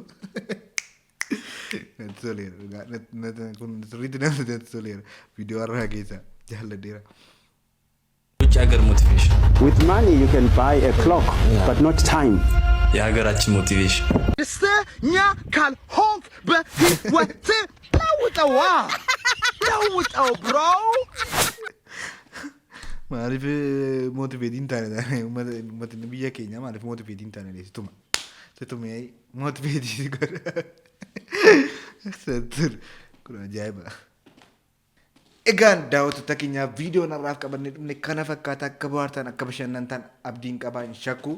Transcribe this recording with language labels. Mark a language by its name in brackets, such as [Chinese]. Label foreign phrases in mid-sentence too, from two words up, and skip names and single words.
[Oromo] natti toleera dhugaa kun sirriitti natti toleera viidiyoo irraa keessa jaalladheera. [Amharic] ውጭ ሀገር ሞቲቬሽን [English] With money you can buy a clock but not time. [Amharic] የሀገራችን ሞቲቬሽን ደስተኛ ካልሆንክ በህይወት ለውጠው ብሮ [Oromo] maaliif mootiveetiin taane uummatni biyya keenya maaliif mootiveetiin taane situma mootiveetii godha kun ajaa'iba. Egaan daawwattoota keenyaa viidiyoo narraaf qabannee dhumne kana fakkaata akka bohaartan akka bashannantan abdiin qabaa hin shakku.